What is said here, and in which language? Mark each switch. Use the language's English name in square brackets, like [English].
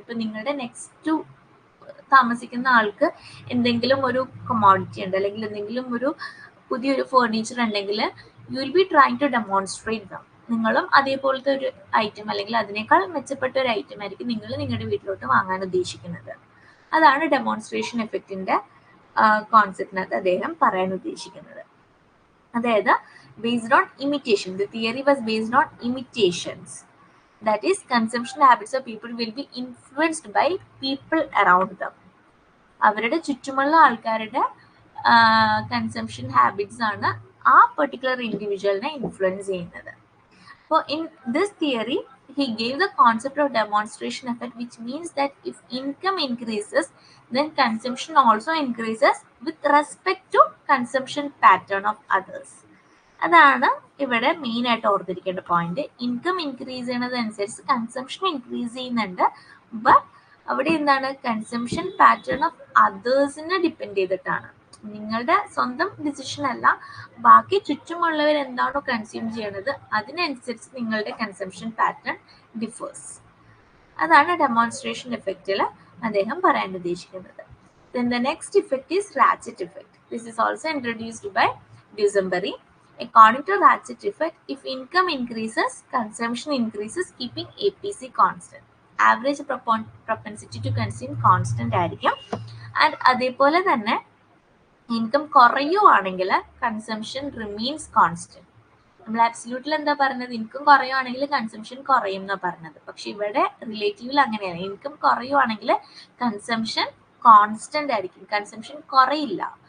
[Malayalam] ഇപ്പൊ നിങ്ങളുടെ നെക്സ്റ്റ് താമസിക്കുന്ന ആൾക്ക് എന്തെങ്കിലും ഒരു കൊമോഡിറ്റി ഉണ്ട് അല്ലെങ്കിൽ എന്തെങ്കിലും ഒരു പുതിയൊരു ഫേർണിച്ചർ ഉണ്ടെങ്കിൽ [English] You will be trying to demonstrate them. [Malayalam] നിങ്ങളും അതേപോലത്തെ ഒരു ഐറ്റം അല്ലെങ്കിൽ അതിനേക്കാൾ മെച്ചപ്പെട്ട ഒരു ഐറ്റം ആയിരിക്കും നിങ്ങൾ നിങ്ങളുടെ വീട്ടിലോട്ട് വാങ്ങാൻ ഉദ്ദേശിക്കുന്നത്. അതാണ് ഡെമോൺസ്ട്രേഷൻ എഫക്റ്റിന്റെ കോൺസെപ്റ്റിനകത്ത് അദ്ദേഹം പറയാൻ ഉദ്ദേശിക്കുന്നത്. [English] അതായത് based on imitation, the theory was based on imitations, that is consumption habits of people will be influenced by people around them. [Malayalam] അവരുടെ ചുറ്റുമുള്ള ആൾക്കാരുടെ കൺസംഷൻ ഹാബിറ്റ്സ് ആണ് ആ പെർട്ടിക്കുലർ ഇൻഡിവിജ്വലിനെ ഇൻഫ്ലുവൻസ് ചെയ്യുന്നത്. [English] അപ്പോൾ in this theory he gave the concept of demonstration effect, which means that if income increases then consumption also increases with respect to consumption pattern of others. [Malayalam] അതാണ് ഇവിടെ main ആയിട്ട് ഓർത്തിരിക്കേണ്ട point. Income increase ചെയ്യുന്നതനുസരിച്ച് consumption increase ചെയ്യുന്നുണ്ട്, but അവിടെ എന്താണ്, consumption pattern of അതേഴ്സിനെ depend ചെയ്തിട്ടാണ്. നിങ്ങളുടെ സ്വന്തം ഡിസിഷൻ അല്ല, ബാക്കി ചുറ്റുമുള്ളവർ എന്താണോ കൺസ്യൂം ചെയ്യണത് അതിനനുസരിച്ച് നിങ്ങളുടെ കൺസംഷൻ പാറ്റേൺ ഡിഫേഴ്സ്. അതാണ് ഡെമോൺസ്ട്രേഷൻ ഇഫക്റ്റിൽ അദ്ദേഹം പറയാൻ ഉദ്ദേശിക്കുന്നത്. [English] Then the next effect is ratchet effect. This is also introduced by Dusenberry. According to ratchet effect, if income increases, consumption increases, keeping APC constant. Average propensity to consume constant ആയിരിക്കും. [Malayalam] And അതേപോലെ തന്നെ income കുറയുവാണെങ്കിൽ consumption [English] Remains constant. [Malayalam] നമ്മൾ അബ്സല്യൂട്ടിൽ എന്താ പറഞ്ഞത്, income കുറയുവാണെങ്കിൽ consumption കുറയും എന്നാ പറഞ്ഞത്. പക്ഷെ ഇവിടെ റിലേറ്റീവിൽ അങ്ങനെയാണ്. ഇൻകം കുറയുവാണെങ്കിൽ കൺസംഷൻ കോൺസ്റ്റന്റ് ആയിരിക്കും, കൺസംഷൻ കുറയില്ല.